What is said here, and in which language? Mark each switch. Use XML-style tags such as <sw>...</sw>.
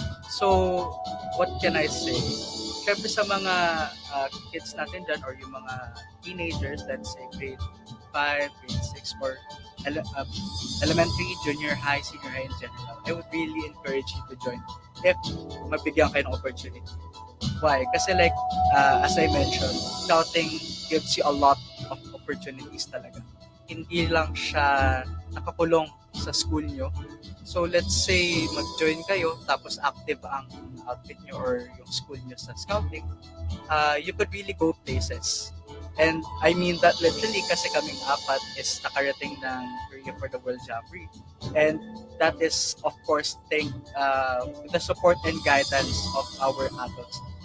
<en>So, what can I say?</en> <tl>Syempre sa mga kids natin dyan or yung mga teenagers,</tl> <en>let's say grade 5, grade 6, or ele- uh, elementary, junior high, senior high in general, I would really encourage you to join if</en> <tl>mabigyan kayo ng</tl> <en>opportunity. Why? Kasi like, as I mentioned, scouting gives you a lot of opportunities</en> <tl>talaga. Hindi lang siya nakakulong sa school nyo.</tl> <en>So let's say</en> <tl>mag-join kayo tapos active ang outfit nyo or yung school nyo sa</tl> <en>scouting, you could really go places. And I mean that literally</en> <tl>kasi kaming apat</tl> <en>is</en> <tl>nakarating ng</tl> <en>Korea for the World Jamboree. And that is of course with the support and guidance of our adults.</en>